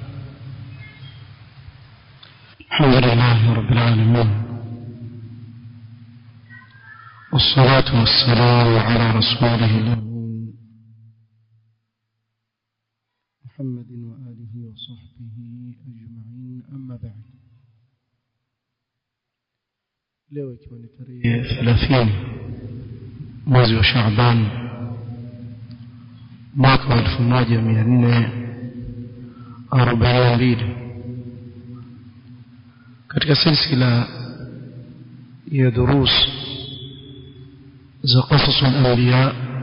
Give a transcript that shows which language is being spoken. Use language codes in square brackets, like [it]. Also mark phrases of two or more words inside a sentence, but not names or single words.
[ar] الحمد لله رب العالمين، والصلاة والسلام على رسوله الأمين محمد وآله وصحبه أجمعين. أما بعد، [sw] leo ikiwa ni tarehe 30 mwezi wa Shaaban mwaka wa 1442 katika silsila ya durus za [ar] قصص الأنبياء,